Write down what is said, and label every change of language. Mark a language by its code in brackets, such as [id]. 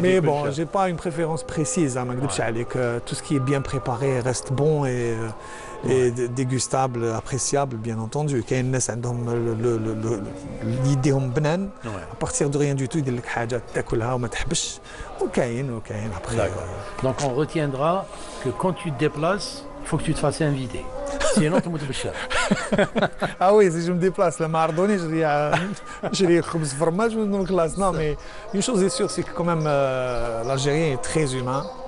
[fr] Mais bon, j'ai pas une préférence précise, [ar] ما نكذبش عليك. [fr] Tout ce qui est bien préparé reste bon et dégustable, appréciable, bien entendu. [ar] كاين الناس عندهم يديهم بنان [fr] à partir de rien du tout [ar] يدير لك حاجه تاكلها وما تحبش. وكاين [fr] après. Donc on retiendra que quand tu te déplaces, il faut que tu te fasses inviter. Sinon tu moutes بالشارع. Ah oui, si je me déplace là, Mardoni, je dirais khubz fromage dans la classe. Non, mais une chose est sûre, c'est que quand même l'Algérien est très humain.